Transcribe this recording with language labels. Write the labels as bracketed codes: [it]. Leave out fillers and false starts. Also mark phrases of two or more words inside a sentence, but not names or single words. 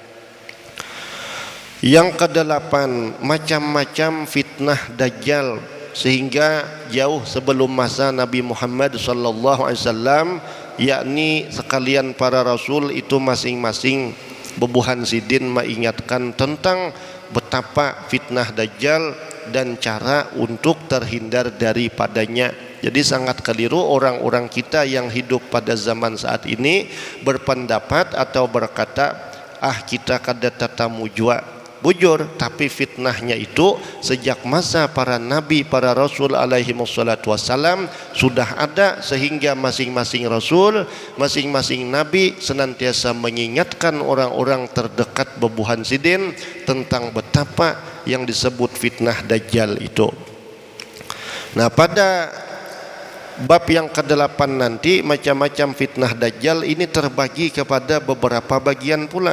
[id] Yang kedelapan, macam-macam fitnah Dajjal, sehingga jauh sebelum masa Nabi Muhammad SAW, yakni sekalian para rasul itu masing-masing bebuhan sidin mengingatkan tentang betapa fitnah Dajjal dan cara untuk terhindar daripadanya. Jadi sangat keliru orang-orang kita yang hidup pada zaman saat ini berpendapat atau berkata, kita [bjn] kada tatamu jua. [id] Bujur, tapi fitnahnya itu sejak masa para nabi, para rasul [ar] alaihi wassalatu wassalam [id] sudah ada, sehingga masing-masing rasul, masing-masing nabi senantiasa mengingatkan orang-orang terdekat bebuhan sidin tentang betapa yang disebut fitnah Dajjal itu. Nah, pada bab yang ke-8 nanti macam-macam fitnah Dajjal ini terbagi kepada beberapa bagian pula.